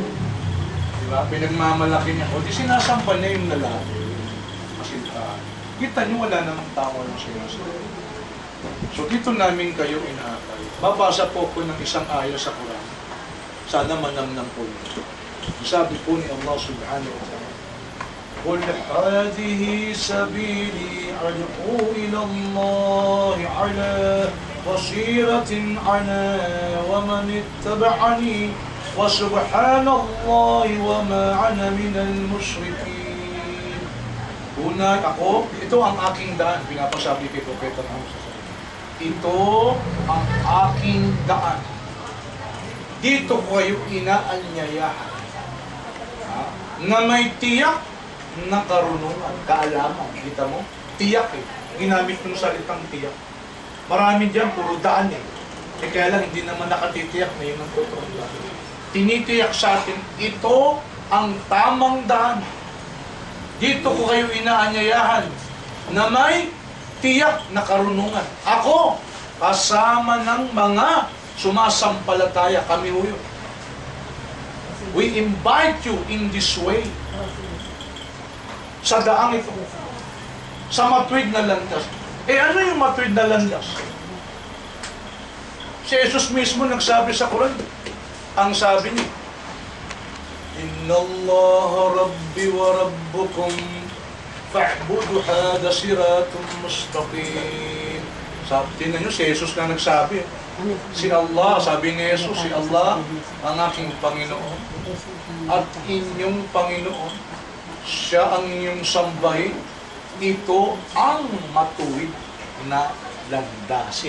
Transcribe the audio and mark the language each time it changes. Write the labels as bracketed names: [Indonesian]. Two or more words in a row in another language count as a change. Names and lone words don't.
[Filipino] Diba? Pinagmamalaki niya. O di sinasampa niya yung lalaki. Kasi kita niyo wala namang tao ng sinasampa. So dito namin kayo inaakay. Babasa po ko ng isang ayo sa Quran. Sana manamnam po niyo. Sabi po ni Allah [Arabic] سبحانه وتعالى, قُلْ هَذِهِ سَبِيلِي أَدْعُو إِلَى اللَّهِ عَلَى بَصِيرَةٍ أَنَا وَمَنِ اتَّبَعَنِي وَسُبْحَانَ اللَّهِ وَمَا أَنَا مِنَ الْمُشْرِكِينَ. [Filipino] Una, ako, ito ang aking daan. Pinapasabi kay Propeta Muhammad [Arabic] صلى الله عليه وسلم. [Filipino] Ito ang aking daan. Dito ko kayo inaanyayahan. Na may tiyak na karunungan, kaalaman. Kita mo? Tiyak eh. Ginamit yung salitang tiyak. Marami dyan, puro daan eh. Eh kaya lang, hindi naman nakatitiyak na yun ang totoo. Tinitiyak sa atin, ito ang tamang daan. Dito ko kayo inaanyayahan na may tiyak na karunungan. Ako, kasama ng mga sumasampalataya, kami ho yun. [English] We invite you in this way. [Filipino] Sa daang ito. Sa matuwid na landas. Eh ano yung matuwid na landas? Si Jesus mismo nagsabi sa Quran. Ang sabi niya, [Arabic] إن الله ربي وربكم فاعبدوا هذا صراط مستقيم. [Filipino] Tingnan nyo, si Jesus na nagsabi. Si Allah, sabi ni Jesus, si Allah ang aking Panginoon at inyong Panginoon. Siya ang inyong sambahin. Ito ang matuwid na landasin.